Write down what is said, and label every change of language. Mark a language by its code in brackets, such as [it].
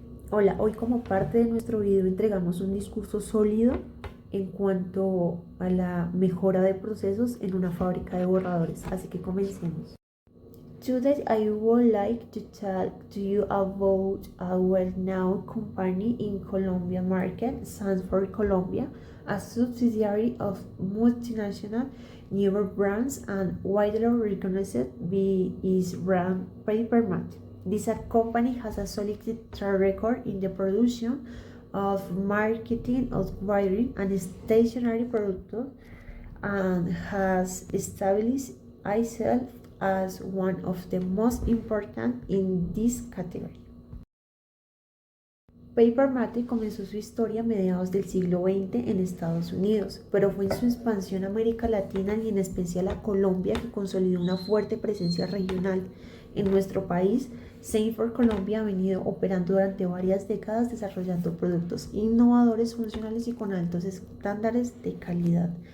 [es] Hola, hoy como parte de nuestro video entregamos un discurso sólido en cuanto a la mejora de procesos en una fábrica de borradores, así que comencemos. [en] Today I would like to talk to you about a well-known company in Colombia market, Sanford Colombia, a subsidiary of multinational newer brands and widely recognized by its brand Papermat. This company has a solid track record in the production of marketing of wiring and stationery products and has established itself as one of the most important in this category. [es] Paper Mate comenzó su historia a mediados del siglo XX en Estados Unidos, pero fue en su expansión a América Latina y en especial a Colombia que consolidó una fuerte presencia regional. En nuestro país, Sanford Colombia ha venido operando durante varias décadas desarrollando productos innovadores, funcionales y con altos estándares de calidad.